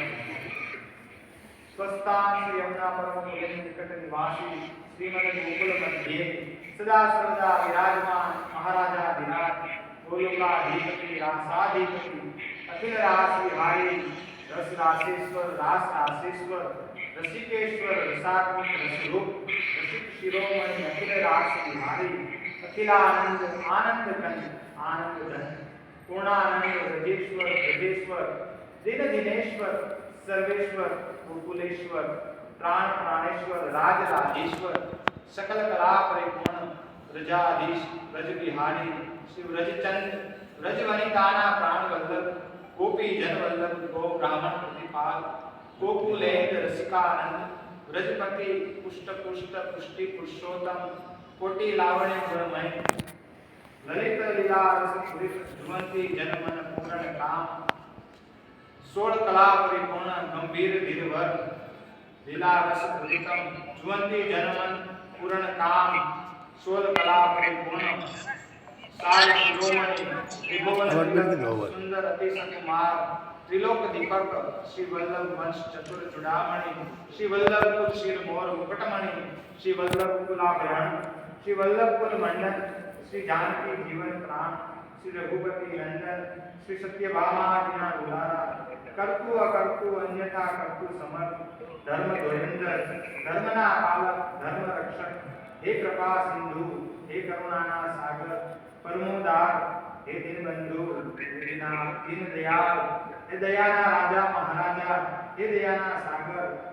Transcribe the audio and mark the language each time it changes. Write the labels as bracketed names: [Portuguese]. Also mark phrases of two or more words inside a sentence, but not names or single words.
[Sanskrit] स्वस्थान श्री यमुना परम निकट निवासी श्रीमद गोकुल मध्य सदा सर्वदा विराजमान महाराजा विराट गोलोकाधिपति रासाधिपति अखिल राशि हारी रस रासेश्वर रास रासेश्वर रसिकेश्वर रसात्मक रसरूप रसिक शिरोमणि अखिल राशि हारी अखिलानंद आनंद कंद आनंद धन पूर्णानंद रजेश्वर रजेश्वर दिन दिनेश्वर सर्वेश्वर गोकुलेश्वर प्राण प्राणेश्वर राज राजेश्वर सकल कला परिपूर्ण रजाधीश ब्रज बिहारी शिव रजचंद ब्रज वनिताना प्राण वल्लभ गोपी जन वल्लभ गो ब्राह्मण प्रतिपाल गोकुलेन्द्र रसिकानंद ब्रजपति पुष्ट पुष्ट पुष्टि पुरुषोत्तम कोटि लावण्य गुणमय ललित लीला रस पुरित ध्रुवंती जनमन पूर्ण काम सोल कला परिपूर्ण गंभीर धीरवर लीला रस पुरितम ध्रुवंती जनमन पूर्ण काम सोल कला परिपूर्ण साल शिरोमणि त्रिभुवन सुंदर अति सकुमार त्रिलोक दीपक श्री वल्लभ वंश चतुर चूड़ामणि श्री वल्लभ कुल शिर मोर मुकुटमणि श्री वल्लभ कुलाभरण श्री वल्लभ कुल मंडन श्री जानकी जीवन प्राण श्री रघुपति नंदन श्री सत्यभामा जिना दुलारा कर्तु अकर्तु अन्यथा कर्तु समर्थ धर्म धुरेंद्र [Gujarati] ધર્મના પાલક [Sanskrit] धर्म रक्षक हे कृपा सिंधु हे [Gujarati] કરુણાના સાગર [Sanskrit] परमोदार हे दीनबंधु दीन दयाल हे [Gujarati] દયાના રાજા [Sanskrit] महाराजा हे [Gujarati] દયાના સાગર